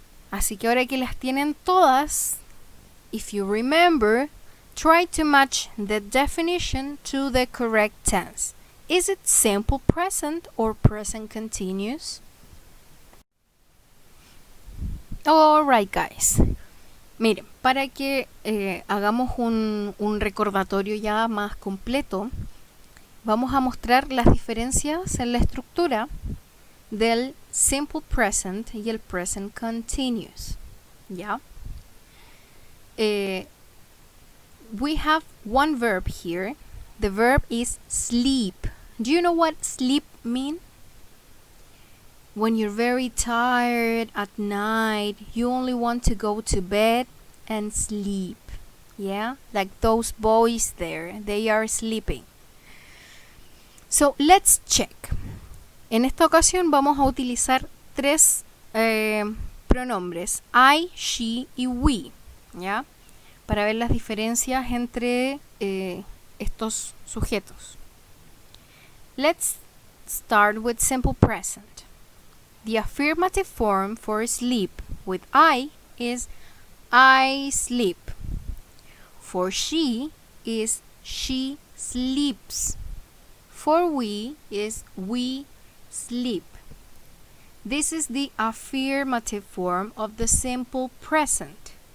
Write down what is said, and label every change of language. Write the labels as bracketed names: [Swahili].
[Spanish] Así que ahora que las tienen todas, [English] if you remember, try to match the definition to the correct tense. Is it simple present or present continuous? Alright guys. [Spanish] Miren, para que hagamos un recordatorio ya más completo, vamos a mostrar las diferencias en la estructura del simple present y el present continuous. [English] ¿Ya? We have one verb here. The verb is sleep. Do you know what sleep means? When you're very tired at night, you only want to go to bed and sleep. Yeah? Like those boys there, they are sleeping. So let's check. [Spanish] En esta ocasión vamos a utilizar tres pronombres, I, she y we, ¿ya? Para ver las diferencias entre estos sujetos. [English] Let's start with simple present. The affirmative form for sleep with I is I sleep. For she is she sleeps. For we is we sleep. This is the affirmative form of the simple present.